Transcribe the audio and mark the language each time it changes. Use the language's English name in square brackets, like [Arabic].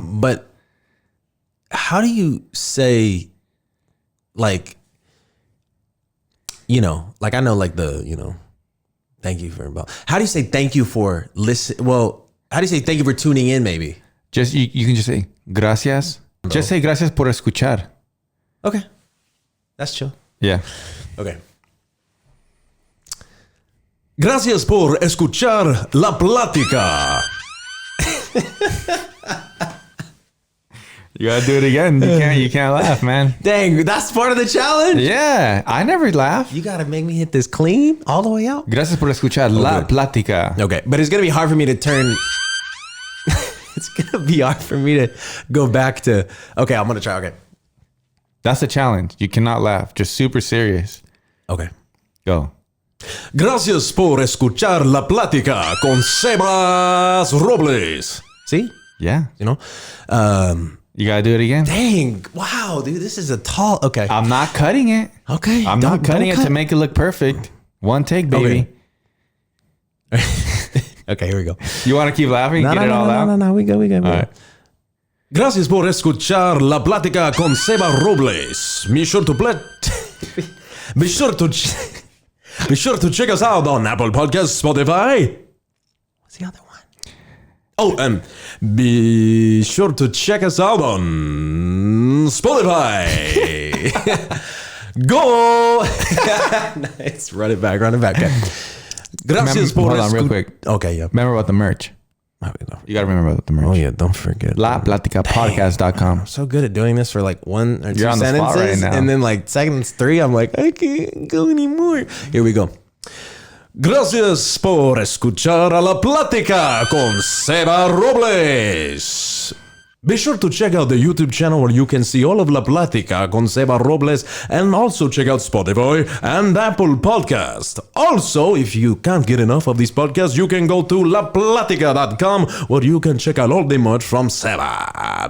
[English] But how do you say, like, like I know, like thank you for, how do you say thank you for listen? Well, how do you say thank you for tuning in, maybe? Just, you can just say, gracias. No. Just say [Spanish] gracias por escuchar. [English] Okay. That's chill. Yeah. Okay. [Spanish] Gracias por escuchar La Plática. [English] You gotta do it again. You can't laugh, man. Dang, that's part of the challenge? Yeah, I never laugh. You gotta make me hit this clean all the way out? [Spanish] Gracias por escuchar La Plática. [English] Okay, but it's gonna be hard for me to turn... It's gonna be hard for me to go back to... Okay, I'm gonna try, okay. That's a challenge. You cannot laugh. Just super serious. Okay. Go. [Spanish] Gracias por escuchar La Plática con Sebas Robles. [English] See? Yeah. You gotta do it again. Dang. Wow, dude, this is a tall... Okay. I'm not cutting it. Okay. I'm not cutting it to make it look perfect. One take, baby. Okay, okay, here we go. You want to keep laughing? Get it all out? No, we go. All right. [Spanish] Gracias por escuchar La Plática con Sebas Robles. [English] Be sure to check us out on Apple Podcasts, Spotify. What's the other one? Oh, be sure to check us out on Spotify. Go! Nice. Run it back. Okay. [Spanish] Gracias por [English] Hold on, real quick. Okay, yeah. Remember about the merch. You gotta remember about the merch. Oh, yeah, don't forget. LaPlaticapodcast.com. So good at doing this for like one or two You're on the spot sentences. right now. And then like sentence 3, I'm like, I can't go anymore. Here we go. [Spanish] Gracias por escuchar a La Plática con Seba Robles. [English] Be sure to check out the YouTube channel where you can see all of La Plática con Seba Robles, and also check out Spotify and Apple Podcast. Also, if you can't get enough of these podcasts, you can go to laplatica.com where you can check out all the merch from Seba.